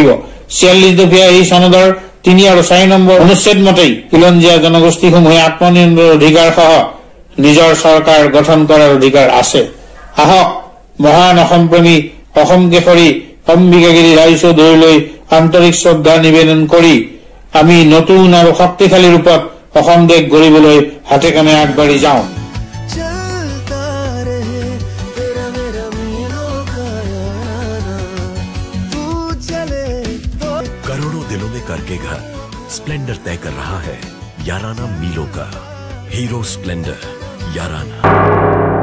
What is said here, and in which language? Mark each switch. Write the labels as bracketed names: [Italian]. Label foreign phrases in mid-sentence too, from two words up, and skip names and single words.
[Assamese] 46 দফীয়া এই চনদৰ 3 আৰু 4 নম্বৰ অনুচ্ছেদ মতেই খিলঞ্জীয়া জনগোষ্ঠীসমূহে আত্মনিৰ্ভৰ অধিকাৰ সহ নিজৰ চৰকাৰ গঠন কৰাৰ অধিকাৰ আছে। আহক মহান অসমপ্ৰেমী অসম কেশৰী অম্বিকাগিৰি ৰায় চৌধুৰীলৈ আন্তৰিক শ্ৰদ্ধা নিবেদন কৰি আমি নতুন আৰু শক্তিশালী ৰূপত অসম দেশ গঢ়িবলৈ হাতে কামে আগবাঢ়ি যাওঁ। [Hindi] करोड़ों दिलों में करके घर स्प्लेंडर तय कर रहा है याराना मीलों का। हीरो स्प्लेंडर याराना।